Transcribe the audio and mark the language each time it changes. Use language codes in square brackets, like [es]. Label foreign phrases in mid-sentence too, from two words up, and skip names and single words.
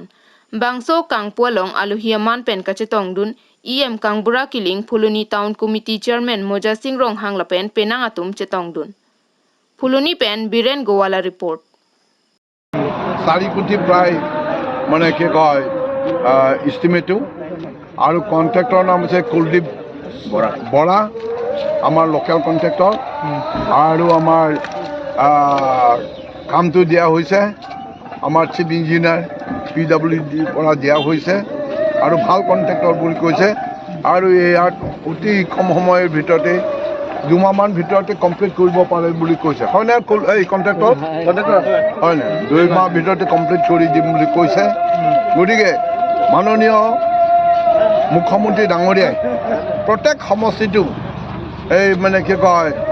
[mjw] Bangso kang pualong aluhiaman pen kachetong dun EM kang bura kiling Puluni Town Committee Chairman Moja Singh Rong hang lapen penang atum chetong dun. Puluni pen Biren Gowala report. [as] চাৰি কুটি প্ৰায় মানে কি কয় estimate আৰু কন্ট্রাক্টৰ নাম আছে কুলদীপ বৰা আমাৰ লোকেল কন্ট্রাক্টৰ আৰু আমাৰ কামটো দিয়া হৈছে আমাৰ [en] chief engineer [as] PWDৰ পৰা দিয়া হৈছে আৰু ভাল কণ্ট্ৰেক্টৰ বুলি কৈছে আৰু ইয়াত অতি কম সময়ৰ ভিতৰতে 2 মাহমান ভিতৰতে কমপ্লিট কৰিব পাৰে বুলি কৈছে হয়নে এই কণ্ট্ৰেক্টৰ হয়নে 2 মাহ ভিতৰতে কমপ্লিট কৰি দিম বুলি কৈছে গতিকে মাননীয় মুখ্যমন্ত্ৰী ডাঙৰীয়াই প্ৰত্যেক সমষ্টিটো এই মানে কি কয়